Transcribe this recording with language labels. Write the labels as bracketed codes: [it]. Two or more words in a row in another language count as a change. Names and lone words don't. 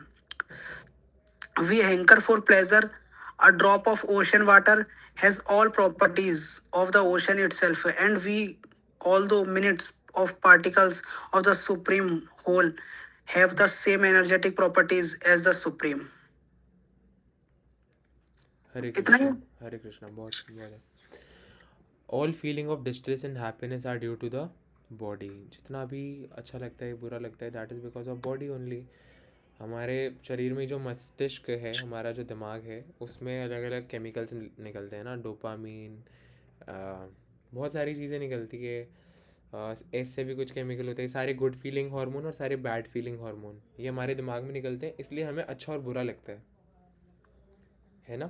[en] We hanker for pleasure. A drop of ocean water has all properties of the ocean itself, and we, although minutes of particles of the supreme whole, have the same energetic properties as the supreme. [hi] हरे इतना ही? कृष्णा, हरे कृष्णा, बहुत बहुत है। [en] All feeling of distress and happiness are due to the body. [hi] जितना भी अच्छा लगता है, बुरा लगता है, [en] that is because of body only. [hi] हमारे शरीर में जो मस्तिष्क है, हमारा जो दिमाग है, उसमें अलग अलग केमिकल्स निकलते हैं ना, डोपामीन, बहुत सारी चीज़ें निकलती है। एस से भी कुछ केमिकल होते हैं। सारे [en] good feeling hormone [hi] और सारे [en] bad feeling hormone [hi] ये हमारे दिमाग में निकलते हैं, इसलिए हमें अच्छा और बुरा लगता है ना।